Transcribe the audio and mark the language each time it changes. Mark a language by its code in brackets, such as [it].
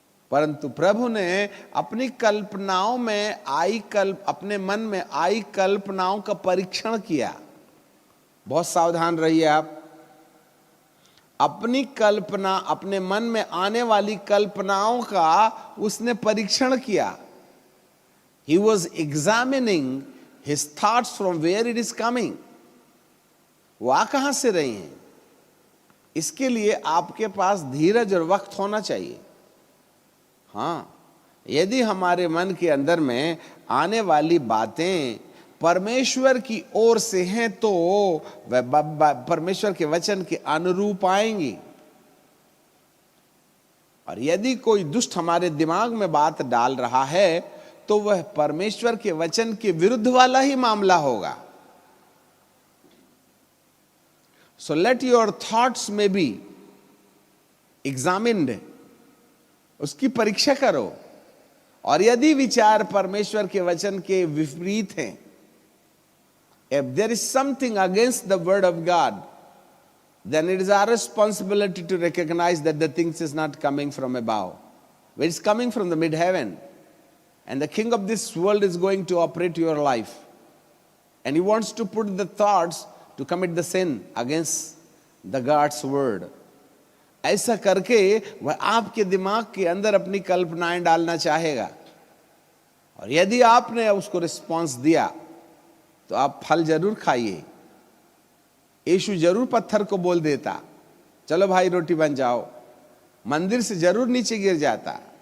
[hi] परंतु प्रभु ने अपनी कल्पनाओं में आई अपने मन में आई कल्पनाओं का परीक्षण किया। बहुत सावधान रहिए आप। अपनी कल्पना, अपने मन में आने वाली कल्पनाओं का उसने परीक्षण किया। [en] He was examining his thoughts from where it is coming. [hi] वो आ कहां से रही हैं? इसके लिए आपके पास धीरज और वक्त होना चाहिए। हाँ, यदि हमारे मन के अंदर में आने वाली बातें परमेश्वर की ओर से हैं तो वह परमेश्वर के वचन के अनुरूप आएंगी। और यदि कोई दुष्ट हमारे दिमाग में बात डाल रहा है तो वह परमेश्वर के वचन के विरुद्ध वाला ही मामला होगा। [en] So let your thoughts may be examined, [hi] उसकी परीक्षा करो। और यदि विचार परमेश्वर के वचन के विपरीत हैं, [en] if there is something against the word of God, then it is our responsibility to recognize that the things is not coming from above, but it's coming from the mid-heaven. And the king of this world is going to operate your life. And he wants to put the thoughts to commit the sin against the God's word. [hi] ऐसा करके वह आपके दिमाग के अंदर अपनी कल्पनाएं डालना चाहेगा। और यदि आपने उसको रिस्पॉन्स दिया तो आप फल जरूर खाइए। यीशु जरूर पत्थर को बोल देता, चलो भाई रोटी बन जाओ, मंदिर से जरूर नीचे गिर जाता।